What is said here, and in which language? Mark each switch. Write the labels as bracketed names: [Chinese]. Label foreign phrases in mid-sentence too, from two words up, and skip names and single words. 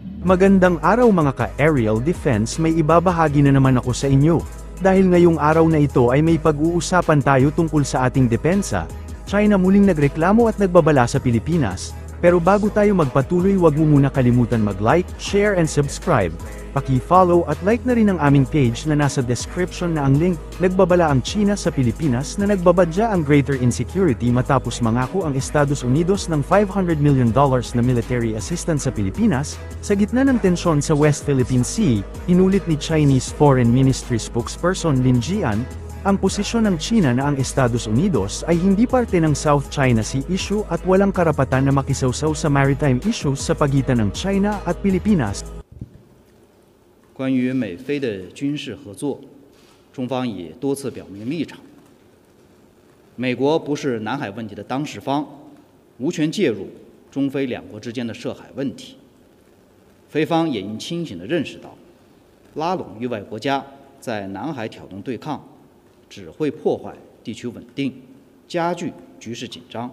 [Filipino] Magandang araw mga ka-aerial defense, may ibabahagi na naman ako sa inyo. Dahil ngayong araw na ito ay may pag-uusapan tayo tungkol sa ating depensa. China muling nagreklamo at nagbabala sa Pilipinas. Pero bago tayo magpatuloy, huwag mo muna kalimutan mag-like, [English] share and subscribe. [Filipino] Paki-follow at like na rin ang aming page na nasa description na ang link. Nagbabala ang China sa Pilipinas na nagbabadya ang [English] greater insecurity [Filipino] matapos mangako ang Estados Unidos ng $500 million na [English] military assistance [Filipino] sa Pilipinas. Sa gitna ng tensyon sa West Philippine Sea, inulit ni [English] Chinese Foreign Ministry spokesperson [Filipino] Lin Jian, ang posisyon ng China na ang Estados Unidos ay hindi parte ng South China Sea issue at walang karapatan na makisawsaw sa [English] maritime issues [Filipino] sa pagitan ng China at Pilipinas. [Chinese] 关于美菲的军事合作，中方已多次表明立场。美国不是南海问题的当事方，无权介入中菲两国之间的涉海问题。菲方也应清醒地认识到，拉拢域外国家在南海挑动对抗，只会破坏地区稳定，加剧局势紧张。